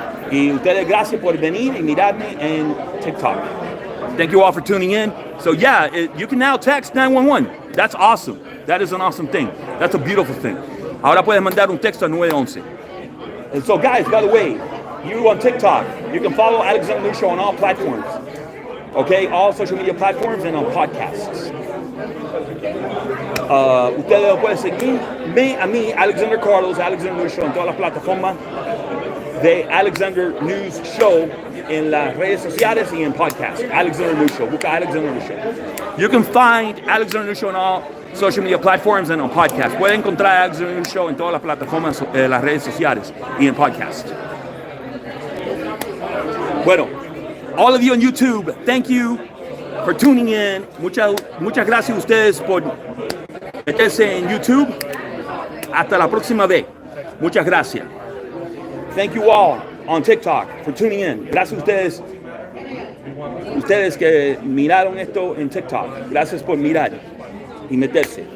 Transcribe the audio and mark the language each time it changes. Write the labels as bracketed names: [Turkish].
[Spanish] Y ustedes, gracias por venir y mirarme en TikTok. [English] Thank you all for tuning in. So yeah, you can now text 911. That's awesome. That is an awesome thing. That's a beautiful thing. [Spanish] Ahora puedes mandar un texto a 911. [English] And so guys, by the way, you on TikTok, you can follow Alexander News Show on all platforms. Okay, all social media platforms and on podcasts. [Spanish] Ustedes pueden seguirme a mí, Alexander Carlos, Alexander News Show, en todas las plataformas de Alexander News Show en las redes sociales y en podcast. Alexander News Show. Busca Alexander News Show. [English] You can find Alexander News Show on all social media platforms and on podcast. [Spanish] Pueden encontrar Alexander News Show en todas las plataformas de las redes sociales y en podcast. [English] Bueno, all of you on YouTube, thank you for tuning in. [Spanish] Muchas gracias a ustedes por meterse en YouTube. Hasta la próxima vez. Muchas gracias. [English] Thank you all on TikTok for tuning in. [Spanish] Gracias a ustedes que miraron esto en TikTok. Gracias por mirar y meterse.